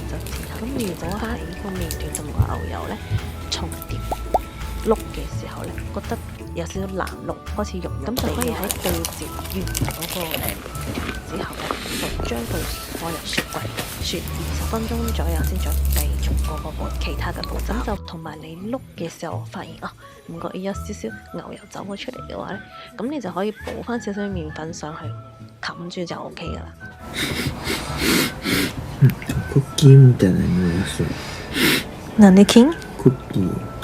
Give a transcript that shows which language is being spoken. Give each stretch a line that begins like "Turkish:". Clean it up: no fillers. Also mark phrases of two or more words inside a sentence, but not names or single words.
Cantonese: 就之後。咁如果喺個麵團同個牛油呢重疊碌嘅時候呢，覺得有少少難碌，開始溶，咁就可以喺對接完嗰個麵團之後呢，就將佢放入雪櫃雪20分鐘左右，先再繼續嗰個其他嘅步驟。就同埋你碌嘅時候發現唔覺意有少少牛油走咗出嚟嘅話呢，咁你就可以補翻少少麵粉上去冚住就 OK 噶啦。
Japanese: クッキーみたいな匂いがする。なんで金？クッキー。